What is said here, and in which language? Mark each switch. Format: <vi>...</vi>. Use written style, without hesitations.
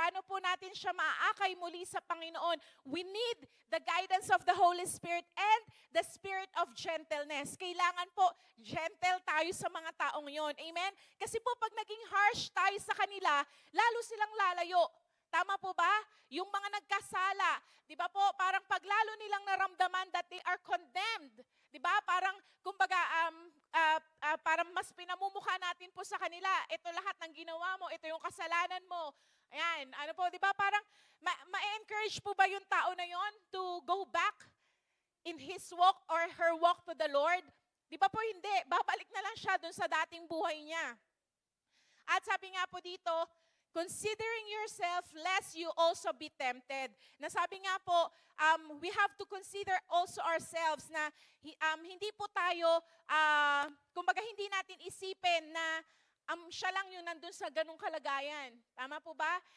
<tl>Paano po natin siya maaakay muli sa Panginoon?</tl> <en>We need the guidance of the Holy Spirit and the spirit of gentleness.</en> <tl>Kailangan po gentle tayo sa mga taong yon. Amen? Kasi po pag naging harsh tayo sa kanila, lalo silang lalayo. Tama po ba? Yung mga nagkasala, di ba po, parang paglalo nilang naramdaman</tl> <en>that they are condemned.</en> <tl>Di ba? Parang, kumbaga, parang mas pinamumukha natin po sa kanila, ito lahat ng ginawa mo, ito yung kasalanan mo. Ayan, ano po, di ba? Parang, ma-encourage po ba yung tao na yon</tl> <en>to go back in his walk or her walk to the Lord?</en> <tl>Di ba po hindi? Babalik na lang siya dun sa dating buhay niya. At sabi nga po dito,</tl> <en>considering yourself lest you also be tempted.</en> <tl>Nasabi nga po,</tl> <en>we have to consider also ourselves</en> <tl>na hindi po tayo, kumbaga hindi natin isipin na siya lang yung nandun sa ganung kalagayan. Tama po ba?</tl>